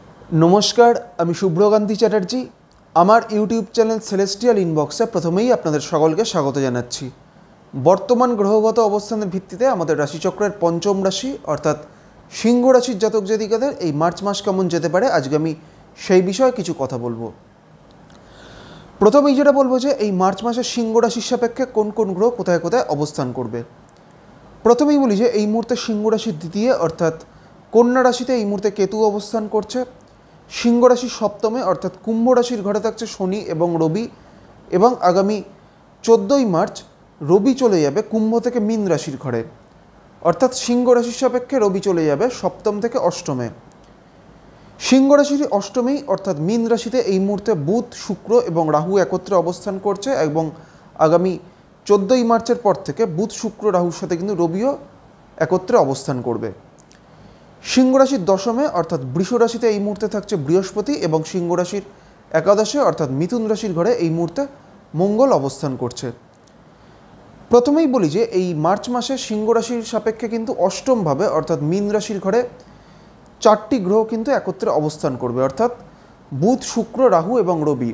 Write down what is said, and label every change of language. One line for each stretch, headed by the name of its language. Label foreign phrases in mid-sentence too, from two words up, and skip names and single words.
Bangla: নমস্কার আমি শুভ্রকান্তি চ্যাটার্জি আমার ইউটিউব চ্যানেল সেলেস্টিয়াল ইনবক্সে প্রথমেই আপনাদের সকলকে স্বাগত জানাচ্ছি। বর্তমান গ্রহগত অবস্থানের ভিত্তিতে আমাদের রাশিচক্রের পঞ্চম রাশি অর্থাৎ সিংহ রাশির জাতক জাতিকাদের এই মার্চ মাস কেমন যেতে পারে আজকে আমি সেই বিষয়ে কিছু কথা বলবো। প্রথমেই যেটা বলবো যে এই মার্চ মাসে সিংহ রাশির সাপেক্ষে কোন কোন গ্রহ কোথায় কোথায় অবস্থান করবে। প্রথমেই বলি যে এই মুহূর্তে সিংহ রাশির দ্বিতীয় অর্থাৎ কন্যা রাশিতে এই মুহূর্তে কেতু অবস্থান করছে। সিংহ রাশি সপ্তমে অর্থাৎ কুম্ভ রাশির ঘরে থাকছে শনি এবং রবি এবং আগামী 14 মার্চ রবি চলে যাবে কুম্ভ থেকে মীন রাশির ঘরে অর্থাৎ সিংহ রাশির সাপেক্ষে রবি চলে যাবে সপ্তম থেকে অষ্টমে। সিংহ রাশির অষ্টমেই অর্থাৎ মীন রাশিতে এই মুহূর্তে বুধ শুক্র এবং রাহু একত্রে অবস্থান করছে এবং আগামী 14 মার্চের পর থেকে বুধ শুক্র রাহুর সাথে কিন্তু রবিও একত্রে অবস্থান করবে। সিংহ রাশির দশমে অর্থাৎ বৃষ রাশিতে এই মুহূর্তে থাকছে বৃহস্পতি এবং সিংহ রাশির একাদশে অর্থাৎ মিথুন রাশির ঘরে এই মুহূর্তে মঙ্গল অবস্থান করছে। প্রথমেই বলি যে এই মার্চ মাসে সিংহ রাশির সাপেক্ষে কিন্তু অষ্টমভাবে অর্থাৎ মীন রাশির ঘরে চারটি গ্রহ কিন্তু একত্রে অবস্থান করবে অর্থাৎ বুধ শুক্র রাহু এবং রবি।